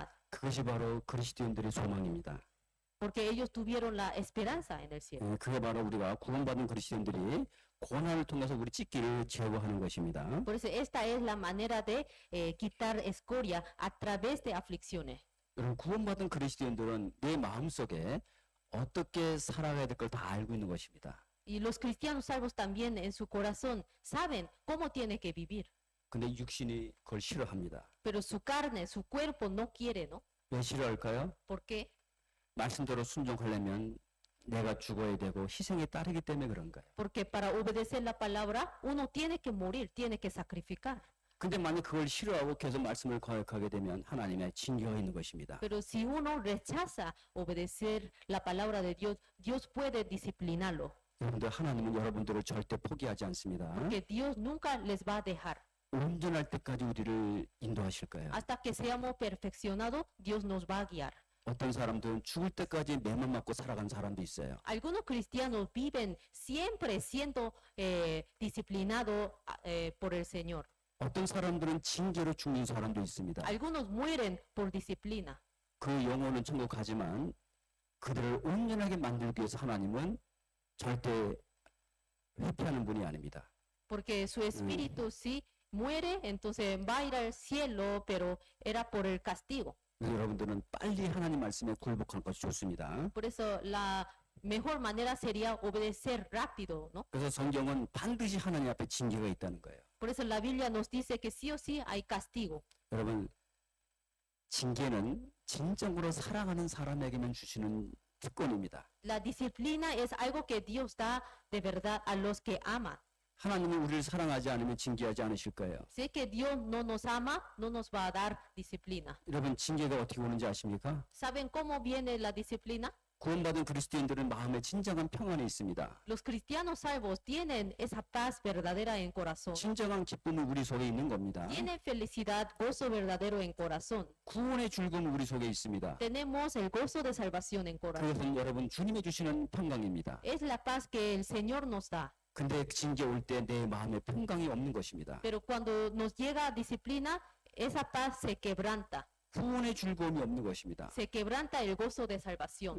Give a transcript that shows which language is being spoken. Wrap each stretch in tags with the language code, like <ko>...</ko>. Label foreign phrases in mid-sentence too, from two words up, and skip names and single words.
<ko>그것이 바로 그리스도인들의 소망입니다.</ko> <es>porque ellos tuvieron la esperanza en el cielo.</es> <ko>그게 바로 우리가 구원받은 그리스도인들이 고난을 통해서 우리 찢기를 제거하는 것입니다.</ko> <es>Por eso esta es la manera de quitar escoria a través de aflicciones.</es> <ko>여러분 구원받은 그리스도인들은 내 마음속에 어떻게 살아가야 될 걸 다 알고 있는 것입니다.</ko> <es>Y los cristianos salvos también en su corazón saben cómo tiene que vivir,</es> <ko>근데 육신이 그걸 싫어합니다.</ko> <es>pero su carne, su cuerpo no quiere, ¿no?</es> <ko>왜 싫어할까요?</ko> <es>¿Por qué?</es> <ko>말씀대로 순종하려면 내가 죽어야 되고 희생에 따르기 때문에 그런 거예요.</ko> <es>Porque para obedecer la palabra uno tiene que morir, tiene que sacrificar.</es> <ko>근데 만약 그걸 싫어하고 계속 말씀을 거역하게 되면 하나님의 징계가 있는 것입니다.</ko> <es>Pero si uno rechaza obedecer la palabra de Dios, Dios puede disciplinarlo,</es> <ko>여러분들 하나님은 여러분들을 절대 포기하지 않습니다.</ko> <es>porque Dios nunca les va a dejar.</es> <ko>온전할 때까지 우리를 인도하실 거예요.</ko> <es>Hasta que seamos perfeccionados, Dios nos va a guiar.</es> <ko>어떤 사람들은 죽을 때까지 매만 맞고 살아간 사람도 있어요.</ko> <es>Algunos cristianos viven siempre siendo disciplinados por el Señor.</es> <ko>어떤 사람들은 징계로 죽는 사람도 있습니다.</ko> <es>Algunos mueren por disciplina.</es> <ko>그 영혼은 천국 가지만 그들을 온전하게 만들기 위해서 하나님은 절대 회피하는 분이 아닙니다.</ko> <es>Porque su espíritu si muere, entonces va a ir al cielo, pero era por el castigo.</es> <ko>그래서 여러분들은 빨리 하나님 말씀에 굴복하는 것이 좋습니다.</ko> <es>Por eso la mejor manera sería obedecer rápido, ¿no?</es> <ko>그래서 성경은 반드시 하나님 앞에 징계가 있다는 거예요.</ko> <es>Por eso la Biblia nos dice que sí o sí hay castigo.</es> <ko>여러분 징계는 진정으로 사랑하는 사람에게만 주시는 특권입니다.</ko> <es>La disciplina es algo que Dios da de verdad a los que aman.</es> <ko>하나님은 우리를 사랑하지 않으면 징계하지 않으실 거예요.</ko> <es>Sé que Dios no nos ama, no nos va a dar disciplina.</es> <ko>여러분 징계가 어떻게 오는지 아십니까?</ko> <es>¿Saben cómo viene la disciplina?</es> <ko>구원받은 그리스도인들은 마음에 진정한 평안이 있습니다.</ko> <es>Los cristianos salvos tienen esa paz verdadera en corazón.</es> <ko>진정한 기쁨은 우리 속에 있는 겁니다.</ko> <es>Tienen felicidad, gozo verdadero en corazón.</es> <ko>구원의 즐거움은 우리 속에 있습니다.</ko> <es>Tenemos el gozo de salvación en corazón.</es> <ko>그것은 여러분 주님이 주시는 평강입니다.</ko> <es>Es la paz que el Señor nos da.</es> <ko>근데 징계 올 때 내 마음에 평강이 없는 것입니다.</ko> <es>Pero cuando nos llega disciplina, esa paz se quebranta.</es> <ko>구원의 즐거움이 없는 것입니다.</ko> <es>Se quebranta el gozo de salvación.</es>